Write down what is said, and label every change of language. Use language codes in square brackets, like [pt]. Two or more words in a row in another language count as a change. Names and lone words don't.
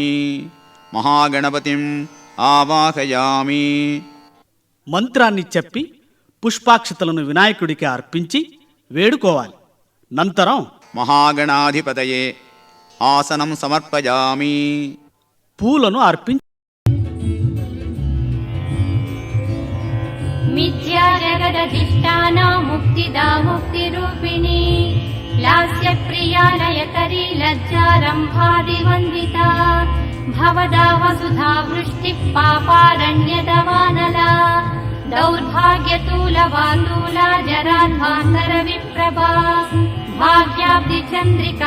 [sa] महागणपतिं आवाहयामि। [te] మంత్రాన్ని చెప్పి పుష్పాక్షతలను వినాయకుడికి అర్పించి వేడుకోవాలి. నంతరం [sa] महागणाधिपतये आसनं समर्पयामि। [te] పూలను అర్పించి [sa] मिथ्या जगदधिष्ठाना मुक्तिदा मुक्तिरूपिणी लास्यप्रिया लयकरी लज्जारम्भादिवन्दिता भवदा वसुधा वृष्टिः पापारण्यदवानला दौर्भाग्यतूलवातूला जराध्वान्तरविप्रभा भाग्याब्धिचन्द्रिका